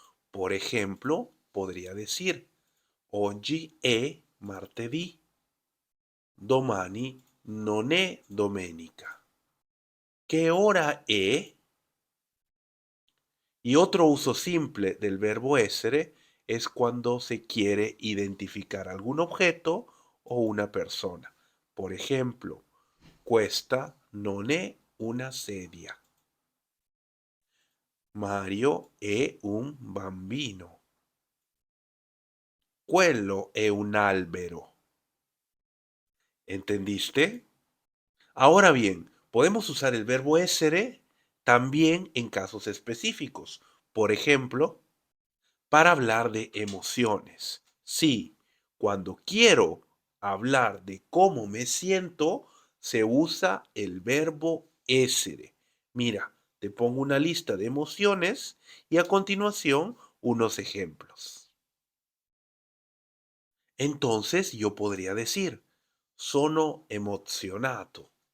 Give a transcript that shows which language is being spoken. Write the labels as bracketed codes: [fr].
[es] Por ejemplo, podría decir, [it] oggi è martedì, domani non è domenica. ¿Qué hora è? [es] Y otro uso simple del verbo essere es cuando se quiere identificar algún objeto o una persona. Por ejemplo, [it] questa non è una sedia. Mario è un bambino. Quello è un albero. [es] ¿Entendiste? Ahora bien, podemos usar el verbo essere también en casos específicos. Por ejemplo, para hablar de emociones. Sí, cuando quiero hablar de cómo me siento, se usa el verbo essere. Mira, te pongo una lista de emociones y a continuación unos ejemplos. Entonces yo podría decir, [it] sono emozionato.